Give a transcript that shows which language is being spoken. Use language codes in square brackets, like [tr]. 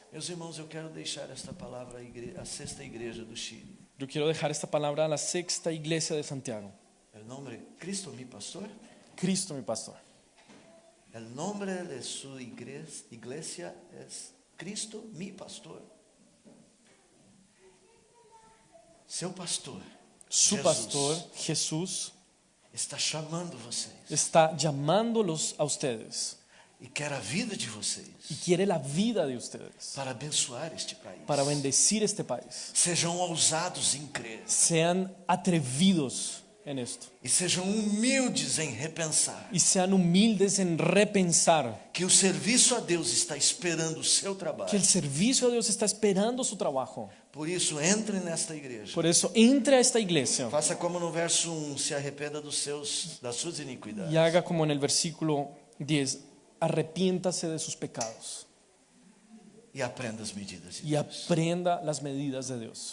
[pt] Meus irmãos, eu quero deixar esta palavra à sexta igreja do Chile. [es] Yo quiero dejar esta palabra a la sexta iglesia de Santiago. El nombre Cristo mi pastor. Cristo mi pastor. El nombre de su iglesia es Cristo mi pastor. [pt] Seu pastor, [es] Su [pt] Jesus, [es] pastor, Jesús, [pt] está chamando vocês [es] está llamándolos a ustedes [pt] e quer a vida de vocês [es] y quiere la vida de ustedes [pt] para abençoar este país. [es] para bendecir este país. [pt] Sejam ousados em crer. [es] Sean atrevidos en esto. [pt] E sejam humildes em repensar [es] Y sean humildes en repensar [pt] que o serviço a Deus está esperando o seu [es] que [pt] trabalho. [es] el servicio a Dios está esperando su trabajo. [pt] Por isso, entre nesta igreja. [es] Por eso, entre a esta iglesia [pt] Faça como no verso 1, se arrependa das suas iniquidades. [es] y haga como en el versículo 10, arrepiéntase de sus pecados [pt] E aprenda as medidas de [es] y [pt] Deus. [es] aprenda las medidas de Dios.